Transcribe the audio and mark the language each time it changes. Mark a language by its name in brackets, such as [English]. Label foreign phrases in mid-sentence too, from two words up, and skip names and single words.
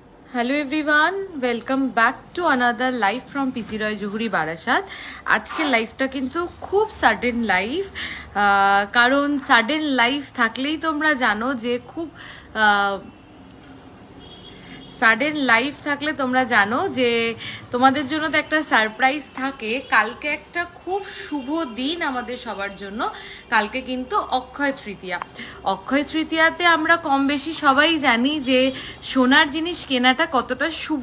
[English] Hello everyone, welcome back to another live from PC Roy Juhuri Barasat. [Bangla] আজকে লাইফটা কিন্তু খুব [English] sudden life, [Bangla] কারণ [English] sudden life [Bangla] থাকলেই তোমরা জানো যে খুব [English] sudden life [Bangla] থাকলে তোমরা জানো যে তোমাদের জন্য তো একটা সারপ্রাইজ থাকে। কালকে একটা খুব শুভ দিন আমাদের সবার জন্য। কালকে কিন্তু অক্ষয় তৃতীয়া। অক্ষয় তৃতীয়াতে আমরা কম বেশি সবাই জানি যে সোনার জিনিস কেনাটা কতটা শুভ।